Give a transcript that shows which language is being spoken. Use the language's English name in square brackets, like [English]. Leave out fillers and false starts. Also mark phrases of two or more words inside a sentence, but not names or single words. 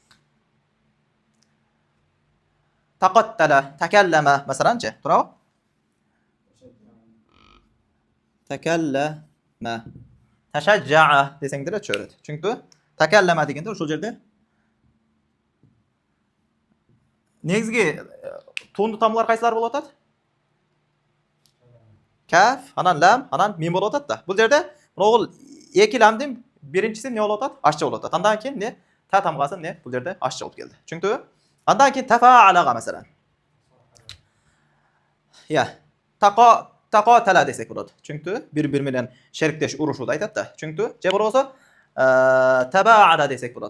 [Uzbek] Taqattala, takallama masalanchi, to'g'ri? Takallama. Tashajja'a desanglar tushadi. Chunki takallama deganda o'sha yerda negizgi to'nni tamlar qaysilar bo'lib o'tadi? Kaf, anan lam, anan mim bo'lib o'tadi-da. Bu yerda o'g'il ikki lamdan birinchisi ne bo'lib o'tadi? Ashcha bo'lib o'tadi. Undan keyin ne? Ta tamg'asi ne? Bu yerda ashcha bo'lib keldi. Chunki undan keyin tafa'alaga masalan. Ya, taqotala desak bo'ladi. Chunki bir-biri bilan sherikdash urushuvda aytadi-da. Chunki jabr bo'lsa taba'ala desak bo'ladi.